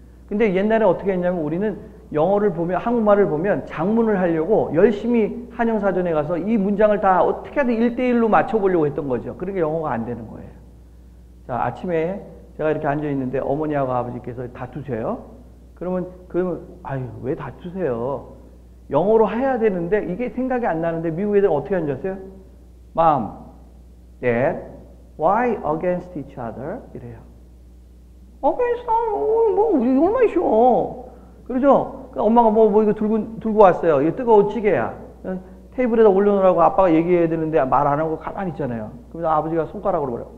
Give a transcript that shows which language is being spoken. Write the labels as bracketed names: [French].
[Korean] 근데 옛날에 어떻게 했냐면 우리는 영어를 보면 한국말을 보면 작문을 하려고 열심히 한영사전에 가서 이 문장을 다 어떻게든 1대1로 맞춰보려고 했던 거죠. 그러니까 영어가 안 되는 거예요. 자, 아침에 제가 이렇게 앉아 있는데 어머니하고 아버지께서 다투세요. 그러면 아유 왜 다투세요? 영어로 해야 되는데 이게 생각이 안 나는데 미국 애들 어떻게 앉았어요? [English] Mom, Dad, why against each other? [Korean] 이래요. against 뭐 우리 얼마나 쉬워. 그러죠? 엄마가 뭐 이거 들고 왔어요. 이거 뜨거운 찌개야. 테이블에다 올려놓으라고 아빠가 얘기해야 되는데 말 안 하고 가만히 있잖아요. 그러면 아버지가 손가락으로 그래요.